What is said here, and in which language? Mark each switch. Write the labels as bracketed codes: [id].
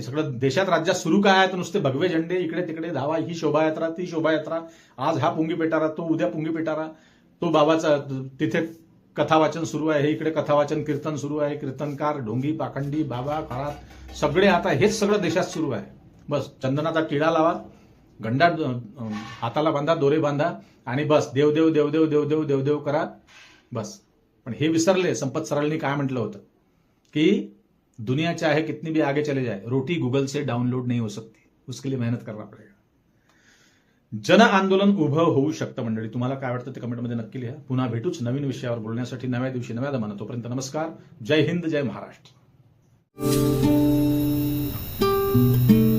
[mr] सगळं देशात राज्यात सुरू काय आहे तर नुसते भगवे झेंडे इकडे तिकडे धावा, ही शोभायात्रा ती शोभायात्रा, आज हा पुंगी पेटारा, तो उद्या पुंगी पेटारा, तो बाबाचा तिथे कथावाचन सुरू आहे, इकडे कथावाचन कीर्तन सुरू आहे, कीर्तनकार, ढोंगी, पाखंडी, बाबा, खरात सगळे आता हेच सगळं देशात सुरू आहे. बस चंदनाचा टिळा लावा, गंडा हाताला बांधा, दोरे बांधा आणि बस देव देव देव देव देव देव देव देव करा बस. पण हे विसरले. संपत सरळनी काय म्हटलं होतं की [hi] दुनिया चाहे कितनी भी आगे चले जाए, रोटी गूगल से डाउनलोड नहीं हो सकती, उसके लिए मेहनत करना पडेगा. [mr] जन आंदोलन उभं होऊ शकतं मंडळी. तुम्हाला काय वाटतं ते कमेंटमध्ये नक्की लिहा. पुन्हा भेटूच नवीन विषयावर बोलण्यासाठी नव्या दिवशी नव्या दमानं. तोपर्यंत नमस्कार. जय हिंद, जय महाराष्ट्र.